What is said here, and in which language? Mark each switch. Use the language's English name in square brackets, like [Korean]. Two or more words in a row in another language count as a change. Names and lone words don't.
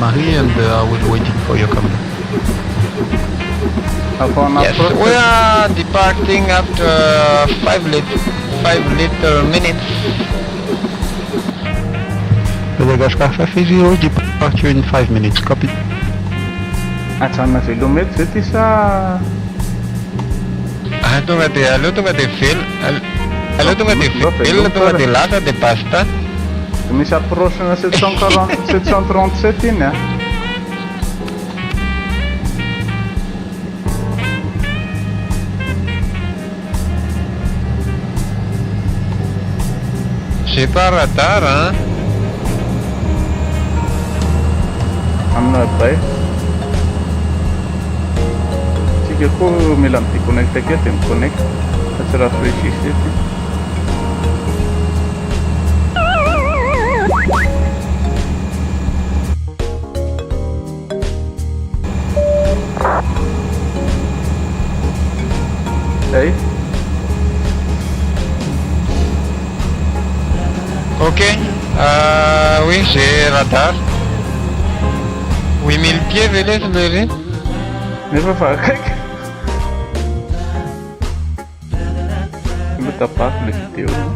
[English] Marie and I will be waiting for your comment. Yes, we are departing after 5 little minutes. Madagascar 530, departure in 5 minutes, copy. [Malagasy] Atsanna velomety zay ty sa... Tonga dia aloha tonga dia velo. Aloha tonga dia velo, tonga dia lasa dia basta. Misy approche-na 737 iny a. [French] J'ai pas radar, hein. [Malagasy] Amina bay. Tsika koa mila mi-déconnecte akeo dia mi-connecte fa tsy rafraîchisse eto. Hey. [French] Ok, oui, j'ai radar. 8000 pieds, Vélez, Vélez. [Malagasy] Nefa fakaiky. Mba tapaky le vidéo.